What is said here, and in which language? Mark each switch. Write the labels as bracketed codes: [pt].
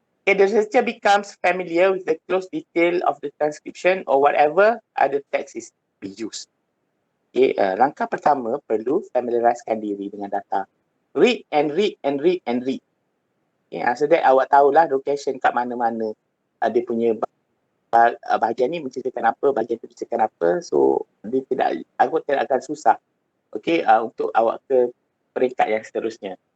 [en] The researcher becomes familiar with the close detail of the transcription or whatever other text is be used. [ms] Langkah pertama perlu familiarizekan diri dengan data. [en] Read and read and read and read. So that [ms] awak tahulah location kat mana-mana. Dia punya bahagian ni menceritakan apa, bahagian tu menceritakan apa. So dia awak tidak akan susah untuk awak ke peringkat yang seterusnya.